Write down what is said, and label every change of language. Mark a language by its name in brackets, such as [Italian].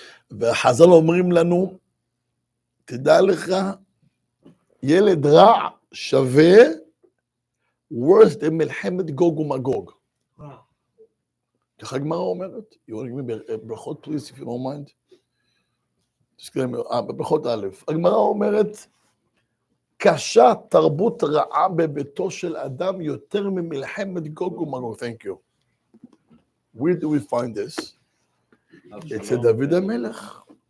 [Hebrew] והחז"ל אומרים לנו, תדע לך, ילד רע שווה [English] worse than [Hebrew] מלחמת גוג ומגוג. ככה הגמרא אומרת, [English] ברכות please if you don't mind. [Hebrew] ברכות א', הגמרא אומרת, קשה תרבות רעה בביתו של אדם יותר ממלחמת גוג ומגוג. [English] Thank you. Where do we find this? [Hebrew] אצל דוד המלך.